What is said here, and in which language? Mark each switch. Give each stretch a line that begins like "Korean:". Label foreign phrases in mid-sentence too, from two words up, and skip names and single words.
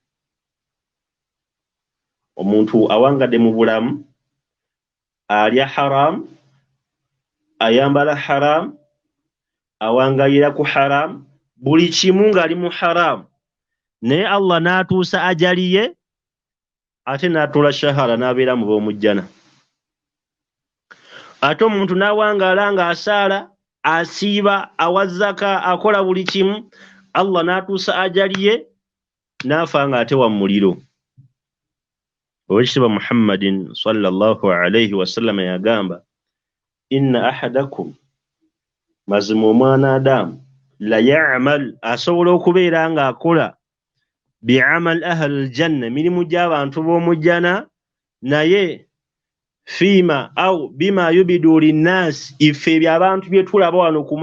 Ganda: Omuntu awangadde mu bulamu, alya haram, ayambala haram, awangayira ku haram, buli kimu ng'ali mu haram, naye Allah n'atuusa ajaliye ate n'atuula shahara n'abeera mu b'omujjana. Ate omuntu n'awangaala ng'asaala, asiiba, awazzaka, akola buli kimu, Allah n'atuusa ajaliye n'afa ng'ate wa muliro. Owekitiibwa Muhammadin
Arabic: صلى الله عليه وسلم
Ganda: yagamba
Arabic: إن أحدكم,
Ganda: mazima omwana Adamu,
Arabic: لا يعمل,
Ganda: asobola okubeera ng'akola bi'
Arabic: عمل أهل الجنة,
Ganda: mirimu gy'abantu b'omujjana, naye
Arabic: فيما أو بما يبدو للناس,
Ganda: ife ebyabantu bye tulaba wano ku